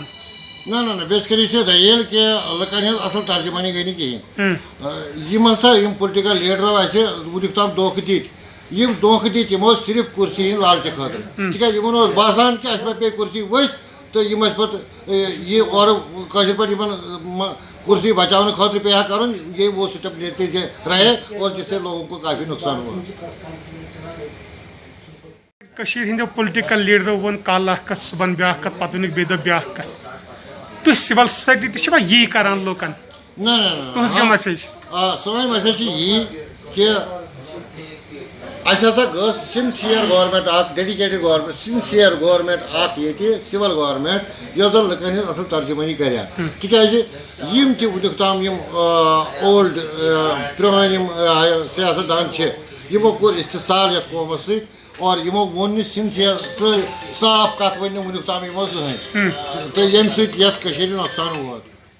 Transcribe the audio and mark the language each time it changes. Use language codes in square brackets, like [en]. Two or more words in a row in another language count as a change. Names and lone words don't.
[ks] نہ بیسکلی دلیل کہ لُکن ہٕنٛز اصل ترجمانی گٔے نہٕ کِہیٖنۍ یِم ہسا یِم [en] political leaders [ks] اَسہِ وٕنیُک تام دھوکہٕ دِتۍ یِم دھوکہٕ دِتۍ یِم ٲسۍ صرف کُرسی ہٕنٛدۍ لالچہِ خٲطرٕ تِکیٛازِ یِمن اوس باسان کہِ اَسہِ ما پیٚیہِ کُرسی ؤسۍ تہٕ یِم ٲسۍ پتہٕ یہِ اورٕ کٲشِر پٲٹھۍ یِمن کُرسی بچاونہٕ خٲطرٕ پیٚیہِ ہا کَرُن [ur] یہ وہ سٹیپ لیتے رہے اور جس سے لوگوں کو کافی نقصان ہوا [ks] کٔشیٖرِ ہٕنٛدیو [en] political leaders [ks] ووٚن کالہٕ اکھ کتھ صُبحن بیٛاکھ کتھ پتہٕ ووٚنُکھ بیٚیہِ دۄہ بیٛاکھ کتھ تُہۍ [en] civil society [ks] تہِ چھِوا یی کران لُکن تُہٕنٛز کیٛاہ میسیج سٲنۍ میسیج چھِ یی کہ اَسہِ ہسا گٔژھ [en] sincere government [ks] اکھ [en] dedicated government sincere government [ks] اکھ ییٚتہِ [en] civil government [ks] یۄس زن لُکن ہٕنٛز اصل ترجمٲنی کرِ ہا تِکیٛازِ یِم تہِ وٕنیُک تام یِم اولڈ پرٛٲنۍ یِم سیاست دان چھِ یِمو کوٚر اِستحصال یتھ قومس سۭتۍ اور یِمو ووٚن نہٕ سِنسِیر تہٕ صاف کتھ ؤنۍ نہٕ وٕنیُک تام یِمو زٕہٕنۍ تہٕ ییٚمہِ سۭتۍ یتھ کٔشیٖرِ نۄقصان ووت